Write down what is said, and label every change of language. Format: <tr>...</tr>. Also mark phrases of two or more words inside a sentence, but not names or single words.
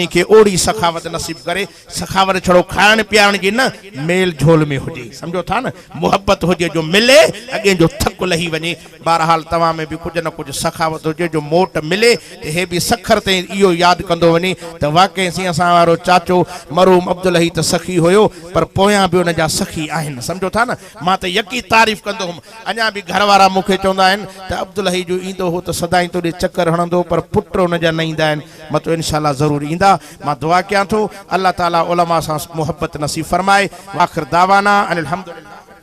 <sd>खे ओड़ी सखावत नसीब करे सखावत छड़ो खाइण पीआरण जी न मेल झोल में हुजे समझो था न मुहब्बत हुजे जो मिले अॻे जो थक लही वञे बहरहाल तव्हां में बि कुझु न कुझु सखावत हुजे जो मोट मिले त हे बि सखर ते इहो यादि कंदो वञे त वाकई सी असां वारो चाचो मरहूम अब्दुल हई त सखी हुयो पर पोयां बि उन जा सखी आहिनि समझो था न मां त यकी तारीफ़ कंदो हुउमि अञा बि घर वारा मूंखे चवंदा आहिनि त अब्दुल हई जो ईंदो हो त सदाईं तोॾे चकर हणंदो पर पुट उन जा न ईंदा मत</sd> <ar>إن شاء الله</ar> <sd>जरूर इंदा मां दुआ कयां थो अल्लाह ताला उलमा सां मोहब्बत नसीब फरमाए</sd> <ar>آخر دعوانا أن الحمد لله.</ar>